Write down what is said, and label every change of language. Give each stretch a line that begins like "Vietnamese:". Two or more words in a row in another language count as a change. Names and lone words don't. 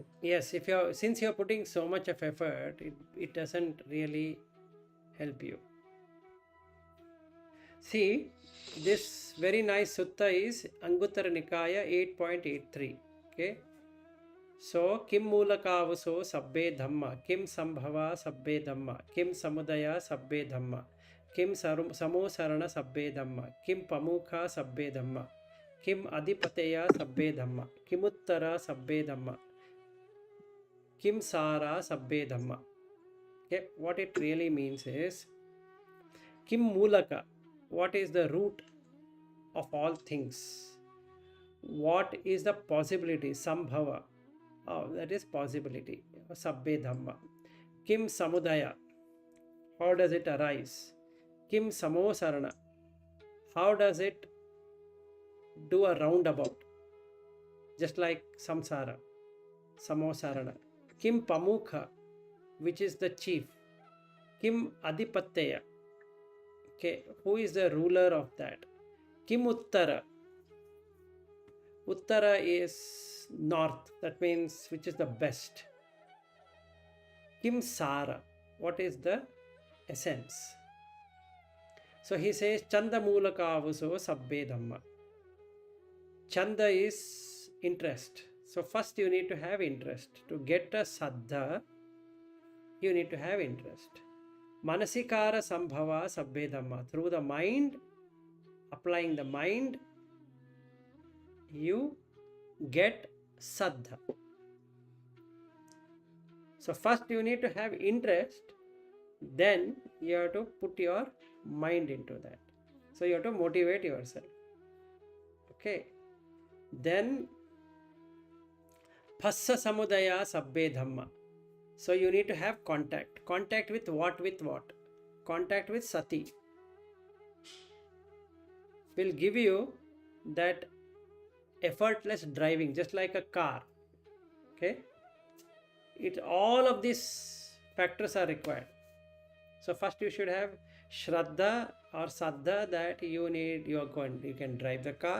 English: Yes, if you're since you're putting so much of effort, it doesn't really help you. See, this very nice sutta is Anguttara Nikaya 8.83. Okay.
Pali: So, kim mulakavaso sabbe dhamma, kim sambhava sabbe dhamma, kim samudaya sabbe dhamma, kim samosarana sabbe dhamma, kim pamukha sabbe dhamma, kim adipateya sabbe dhamma, kimuttara sabbe dhamma, kim sara sabbe dhamma.
English: Okay, what it really means is
Pali: kim mulaka,
English: what is the root of all things? What is the possibility? Sambhava, that is possibility.
Pali: Sabbe dhamma. Kim samudaya,
English: how does it arise?
Pali: Kim samosarana,
English: how does it do a roundabout? Just like samsara, samosarana.
Pali: Kim pamukha,
English: which is the chief.
Pali: Kim adipatteya,
English: okay, who is the ruler of that?
Pali: Kim uttara,
English: uttara is north, that means which is the best.
Pali: Kim sara,
English: what is the essence? So he says
Pali: chanda mulakavuso sabbe dhamma.
English: Chanda is interest. So first you need to have interest. To get a saddha, you need to have interest.
Pali: Manasikara sambhava sabbe dhamma.
English: Through the mind, applying the mind, you get saddha. So first you need to have interest, then you have to put your mind into that. So you have to motivate yourself. Okay. Then
Pali: phassa samudaya sabbe dhamma.
English: So you need to have contact. Contact with what? With what? Contact with sati. Will give you that effortless driving, just like a car. Okay. All of these factors are required. So first you should have shraddha or saddha, that you can drive the car.